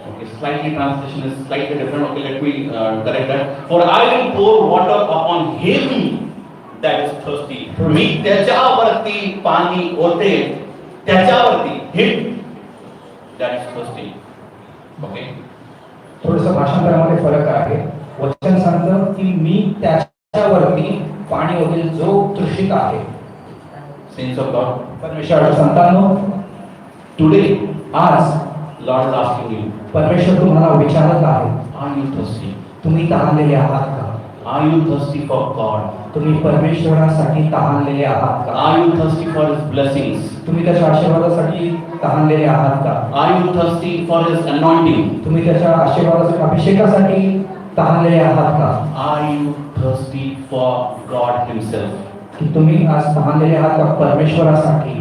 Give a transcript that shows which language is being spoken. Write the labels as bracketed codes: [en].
[en] Okay, slightly translation is slightly different. Okay, let me correct that. For I will pour water upon him that is thirsty. [mr] मी त्याच्यावरती पाणी ओते, त्याच्यावरती [en] him that is thirsty. Okay. [mr] थोडंसं भाषांतरामध्ये फरक आहे. वचन सांगतं की मी त्याच्यावरती पाणी ओतेल जो तृषित आहे. [en] Saints of God, [mr] परमेश्वराच्या संतांनो, [en] today [mr] आज [en] Lord is asking you, [mr] परमेश्वर तुम्हाला विचारत आहे, [en] are you thirsty? [mr] तुम्ही तहानलेले आहात का? [en] Are you thirsty for God? [mr] तुम्ही परमेश्वरासाठी तहानलेले आहात का? [en] Are you thirsty for His blessings? [mr] तुम्ही त्याच्या आशीर्वादासाठी तहानलेले आहात का? [en] Are you thirsty for His anointing? [mr] तुम्ही त्याच्या आशीर्वादासाठी अभिषेकासाठी तहानलेले आहात का? [en] Are you thirsty for God Himself? [mr] की तुम्ही आज तहानलेले आहात का परमेश्वरासाठी?